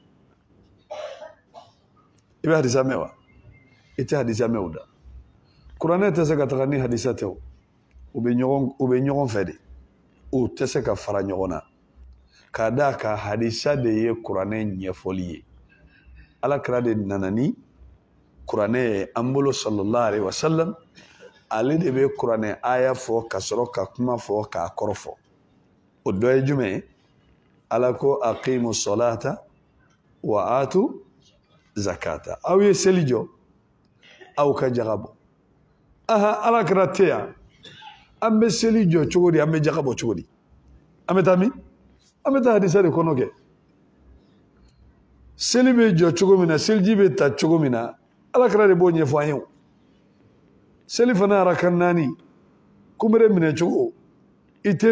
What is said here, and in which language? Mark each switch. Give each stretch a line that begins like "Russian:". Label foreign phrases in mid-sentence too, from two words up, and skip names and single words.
Bambara: i bɛ hadisa mɛn wa i tɛ hadisa mɛnw da kuranɛ tɛ se ka taga ni hadisa tɛ o u bɛ ɲɔgɔn fɛ de o tɛ se ka fara ɲɔgɔn na k'a d'a kan hadisa de ye kuranɛ ɲɛfɔli ye alakira de nana ni kuranɛ ye an bolo
Arabic: صلى الله عليه وسلم
Bambara: ale de bɛ kuranɛ aya fɔ ka sɔrɔ ka kuma fɔ k'a kɔrɔ fɔ o dɔ ye jumɛn ye ala ko
Arabic: أقيموا الصلاة وآتوا الزكاة
Bambara: aw ye seli jɔ aw ka jaga bɔ alakira tɛ yan an bɛ seli jɔ cogo di an bɛ jaga bɔ cogo di an bɛ taa min an bɛ taa hadisa de kɔnɔ kɛ seli bɛ jɔ cogo min na seliji bɛ ta cogo min na alakira de b'o ɲɛfɔ an ye seli fana araka 4 kunbere minɛ cogo i tɛ